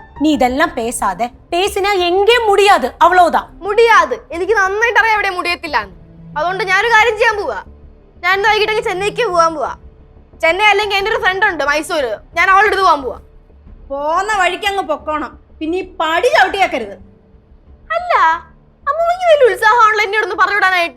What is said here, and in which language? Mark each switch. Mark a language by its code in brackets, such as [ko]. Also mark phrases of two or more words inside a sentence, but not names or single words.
[ta] நீ இதெல்லாம் பேசாத. பேசினா எங்கே முடியாது, அவ்வளவுதான். முடியாது. [ml] എനിക്ക് നന്നായിട്ട് അറിയാം എവിടെ മുടിയത്തില്ല. അതുകൊണ്ട് ഞാനൊരു കാര്യം ചെയ്യാൻ പോവാ. ഞാൻ വൈകിട്ട് ചെന്നൈക്ക് പോവാൻ പോവാ. ചെന്നൈ അല്ലെങ്കിൽ എൻ്റെ ഒരു ഫ്രണ്ട് ഉണ്ട് മൈസൂര്. ഞാൻ അവളുടെ അടുത്ത് പോവാൻ പോവാ. പോന്ന വഴിക്ക് അങ്ങ് പൊക്കോണം. പിന്നെ ഈ പടി ചവിട്ടിയാക്കരുത്. അല്ല അമ്മൂമ്മക്ക് വലിയ ഉത്സാഹമാണല്ലോ എന്നെ ഒന്ന് പറഞ്ഞുവിടാനായിട്ട്.